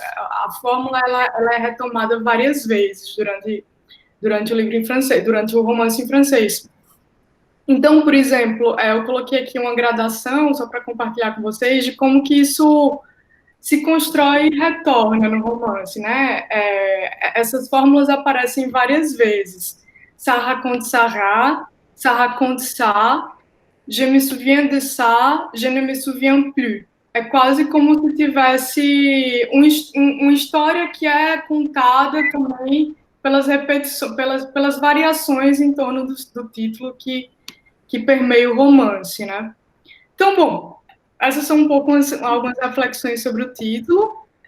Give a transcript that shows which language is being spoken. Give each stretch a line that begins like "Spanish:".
Portuguese: A fórmula, ela é retomada várias vezes durante o livro em francês, durante o romance em francês. Então, por exemplo, eu coloquei aqui uma gradação, só para compartilhar com vocês, de como que isso se constrói e retorna no romance, né? Essas fórmulas aparecem várias vezes.
French: Sarah contre Sarah, Sarah contre ça, je me souviens de ça, je ne me souviens plus.
Portuguese: É quase como se tivesse uma história que é contada também pelas repetições, pelas variações em torno do título que permeia o romance, né? Então, bom, essas são um pouco algumas reflexões sobre o título.